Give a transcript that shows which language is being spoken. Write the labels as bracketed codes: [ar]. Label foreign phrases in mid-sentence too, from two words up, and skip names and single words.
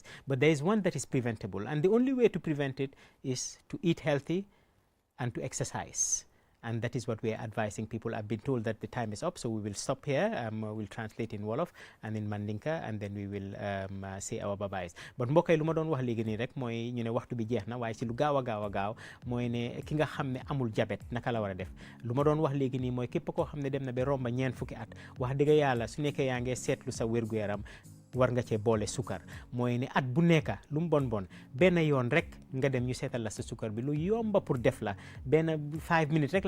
[en] But there is one that is preventable, and the only way to prevent it is to eat healthy and to exercise. And that is what we are advising people. I've been told that the time is up, so we will stop here. We'll translate in Wolof and in Mandinka, and then we will say our bye-byes. [wo] But mbokk yi lu ma doon wax léegi nii rek mooy ñu ne waxtu bi jeex na waaye ci lu gaaw a gaaw mooy ne ki nga xam ne amul diabète naka la war a def. Lu ma doon wax léegi nii mooy képp koo xam ne dem na ba romba ñeent fukki at wax dëgg yàlla su nekkee yaa ngi seetlu sa wér-gu-yaram war nga cee boole sukar mooy ne at bu nekk lu mu bon benn yoon rek nga dem ñu seetal la sa sukar bi lu yomba pour def la benn 5 minutes rek la